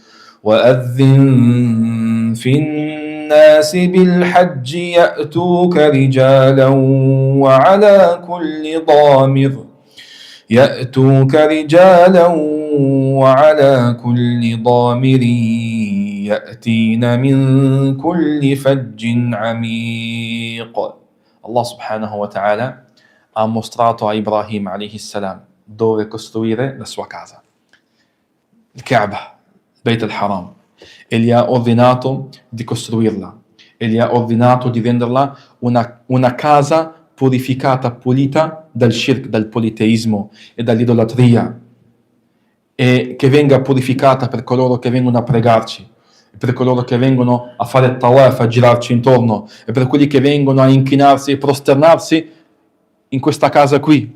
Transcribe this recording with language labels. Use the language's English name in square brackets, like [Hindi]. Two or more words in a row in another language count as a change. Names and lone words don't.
[Arabic] وَأَذِّن فِي النَّاسِ بِالْحَجِّ يَأْتُوكَ رِجَالًا وعلى كل ضامر يأتين من كل فج عميق. الله سبحانه وتعالى [Italian] ha mostrato a Ibrahim [Arabic] عليه السلام [Italian] dove costruire la sua casa, il Kaaba, il Beit al-Haram, e gli ha ordinato di costruirla e gli ha ordinato di renderla una casa purificata, pulita dal shirk, dal politeismo e dall'idolatria, e che venga purificata per coloro che vengono a pregarci, per coloro che vengono a fare tawaf, a girarci intorno, e per quelli che vengono a inchinarsi e prosternarsi in questa casa qui.